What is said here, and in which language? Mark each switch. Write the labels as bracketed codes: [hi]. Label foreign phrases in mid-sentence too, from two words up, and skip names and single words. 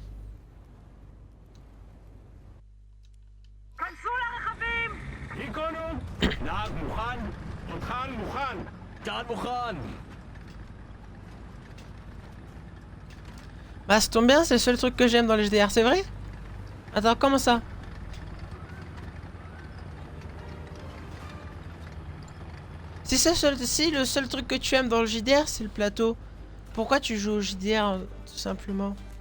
[he] כנסו לרכבים! היכונו! נהג מוכן? תותחן מוכן! טען מוכן! [fr] Bah ça tombe bien, c'est le seul truc que j'aime dans les GDR, c'est vrai? Attends, comment ça? Si le seul truc que tu aimes dans le JDR c'est le plateau, pourquoi tu joues au JDR tout simplement?